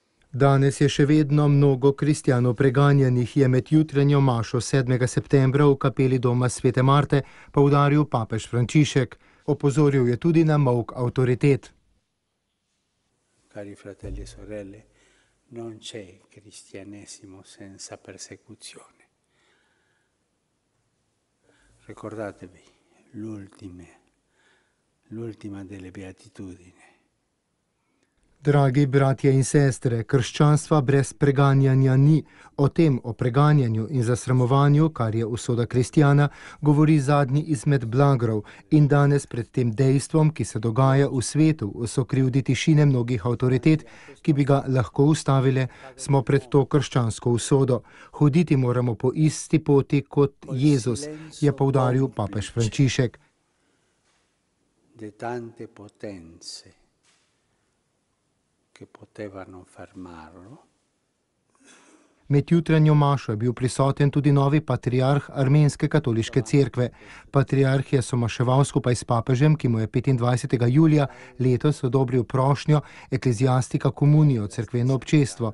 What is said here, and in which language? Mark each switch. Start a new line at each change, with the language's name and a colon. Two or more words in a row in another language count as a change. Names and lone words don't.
Slovenian: Danes je še vedno mnogo kristjanov preganjanih, je med jutranjo mašo 7. septembra v kapeli doma Svete Marte poudaril papež Frančišek. Opozoril je tudi na molk avtoritet.
Italian: Cari fratelli e sorelle, non c'è cristianesimo senza persecuzione. Ricordatevi l'ultima delle beatitudini.
Slovenian: Dragi bratje in sestre, krščanstva brez preganjanja ni. O tem, o preganjanju in zasramovanju, kar je usoda kristjana, govori zadnji izmed blagrov in danes pred tem dejstvom, ki se dogaja v svetu, v sokrivdi tišine mnogih avtoritet, ki bi ga lahko ustavile, smo pred to krščansko usodo. Hoditi moramo po isti poti kot Jezus, je poudaril papež Frančišek.
Italian: De tante potenze che potevano fermarlo.
Slovenian: Med jutranjo mašo je bil prisoten tudi novi patriarh Armenske katoliške cerkve. Patriarh je somaševal skupaj s papežem, ki mu je 25. julija letos odobril prošnjo
Latin: ekleziastika komunijo,
Slovenian: cerkveno občestvo.